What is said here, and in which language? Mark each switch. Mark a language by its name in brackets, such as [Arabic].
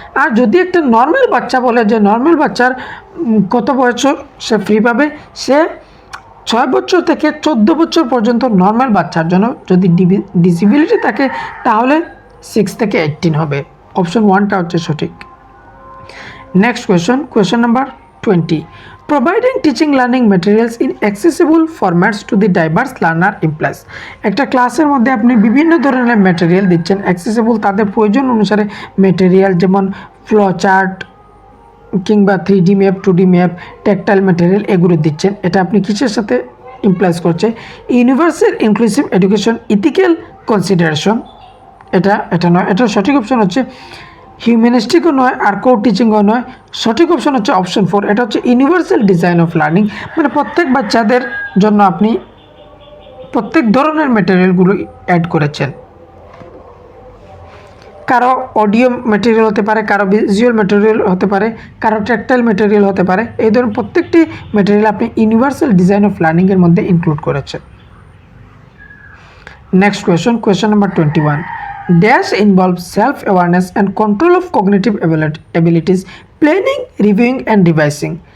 [Bangla] আর যদি একটা নর্মাল বাচ্চা বলে যে নর্মাল বাচ্চার কত বছর সে ফ্রি পাবে, সে 6 বছর থেকে 14 বছর পর্যন্ত নর্মাল বাচ্চার জন্য। যদি ডিসেবিলিটি থাকে তাহলে 6 থেকে 18 হবে। অপশন 1টা হচ্ছে সঠিক। Next question number 20. [English] Providing teaching learning materials in accessible formats to the diverse learner implies. [Bangla] একটা ক্লাসের মধ্যে আপনি বিভিন্ন ধরনের ম্যাটেরিয়াল দিচ্ছেন, অ্যাক্সেসিবল তাদের প্রয়োজন অনুসারে ম্যাটেরিয়াল, যেমন ফ্লো চার্ট কিংবা 3D map, 2D map, tactile material এগুলো দিচ্ছেন। এটা আপনি কিসের সাথে ইমপ্লাইজ করছে? Universal inclusive education ethical consideration. এটা নয়, এটা সঠিক অপশন হচ্ছে হিউম্যানিস্টিকও নয় আর কো টিচিংও নয়। সঠিক অপশন হচ্ছে অপশন 4, এটা হচ্ছে ইউনিভার্সাল ডিজাইন অফ লার্নিং। মানে প্রত্যেক বাচ্চাদের জন্য আপনি প্রত্যেক ধরনের ম্যাটেরিয়ালগুলো অ্যাড করেছেন। কারো অডিও ম্যাটেরিয়াল হতে পারে, কারো ভিজুয়াল ম্যাটেরিয়াল হতে পারে, কারো টেকটাইল ম্যাটেরিয়াল হতে পারে। এই ধরনের প্রত্যেকটি ম্যাটেরিয়াল আপনি ইউনিভার্সাল ডিজাইন অফ লার্নিংয়ের মধ্যে ইনক্লুড করেছেন। Next question number 21. [English] Dash involves self-awareness and control of cognitive abilities, planning, reviewing and revising.